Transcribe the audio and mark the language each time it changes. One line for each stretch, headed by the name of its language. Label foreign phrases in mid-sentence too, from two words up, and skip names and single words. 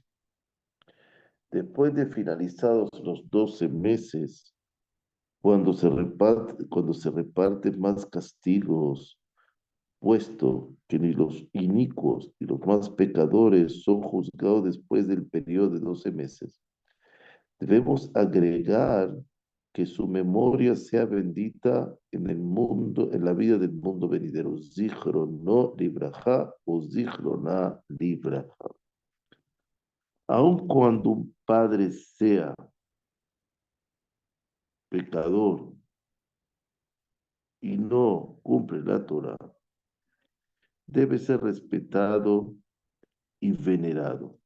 Spanish: Después de finalizados los 12 meses, cuando se reparten más castigos, puesto que ni los inicuos ni los más pecadores son juzgados después del periodo de 12 meses, debemos agregar que su memoria sea bendita en el mundo, en la vida del mundo venidero.
Hebrew: זכרונו לברכה o זכרונה לברכה.
Spanish: Aun cuando un padre sea pecador y no cumple la Torah, debe ser respetado y venerado.